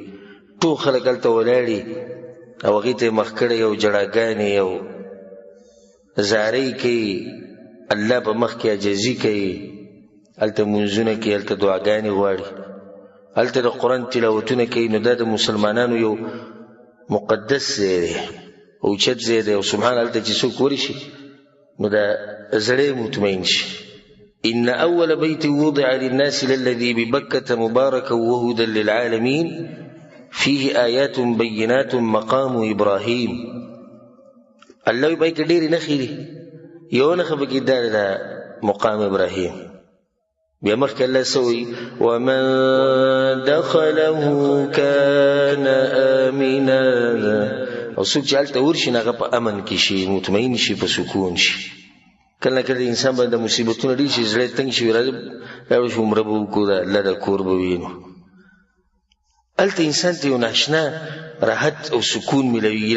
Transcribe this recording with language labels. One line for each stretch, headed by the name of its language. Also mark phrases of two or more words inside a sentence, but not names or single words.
Pashto: ټول خلک هلته ولاړي او هغې ته یې مخ کړی او جړاګانې او زارۍ کوي، الله په مخ کې عاجزي کوي، هلته منځونه کوي، هلته دعاګانې غواړي، هلته د قرآن تلاوتونه کوي. نو دا د مسلمانانو یو مقدس ځای دی، اوچت ځای دی. او سبحان هلته چې څوک ورشي نو دا زړی مطمئن شي.
Arabic: إن أول بيت وضع للناس للذي ببكة مباركا وهدى للعالمين فيه آيات بينات مقام إبراهيم.
Pashto: الله وی بای کې ډېرې نښې دي، یوه نښه پکې دا ده مقام ابراهیم. بیا مخکې الله څه وایي؟
Arabic: ومن دخله كان آمنا.
Pashto: او څوک چې هلته ورشي نو هغه په امن کې شي، مطمئن شي، په سکون شي. کله کله انسان باندې مصیبتونه ډېر شي، زړه تنګ شي، راځه لاړو شو عمره به وکړو، د الله د کور به وینو. هلته انسان ته یو ناشنا راحت او سکون ملوي.